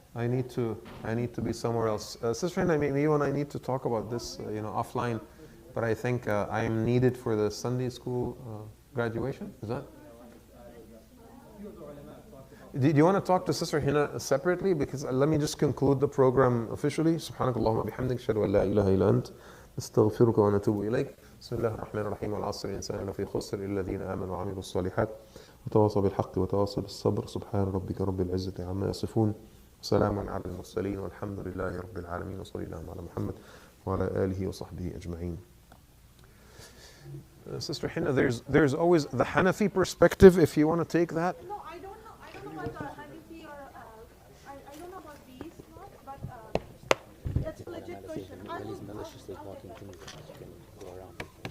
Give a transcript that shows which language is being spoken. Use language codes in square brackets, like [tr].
[en] I need to be somewhere else. Sister Hina, maybe you and I need to talk about this, offline. But I think I am needed for the Sunday school graduation. Is that? Do you want to talk to Sister Hina separately? Because let me just conclude the program officially. [ar] سبحانك اللهم وبحمدك أشهد أن لا إله إلا أنت نستغفرك ونتوب إليك. بسم الله الرحمن الرحيم والعصر الإنسان لفي خسر إلا الذين آمنوا وعملوا الصالحات وتواصوا بالحق وتواصوا بالصبر سبحان ربك رب العزة عما يصفون وسلام على المرسلين والحمد لله رب العالمين وصلى الله على محمد وعلى آله وصحبه أجمعين. [en] Sister Hina, there's always the Hanafi perspective if you want to take that. No, I don't know about Hanafi or I don't know about these, but that's a legit question. I will maliciously walking things, you can go around.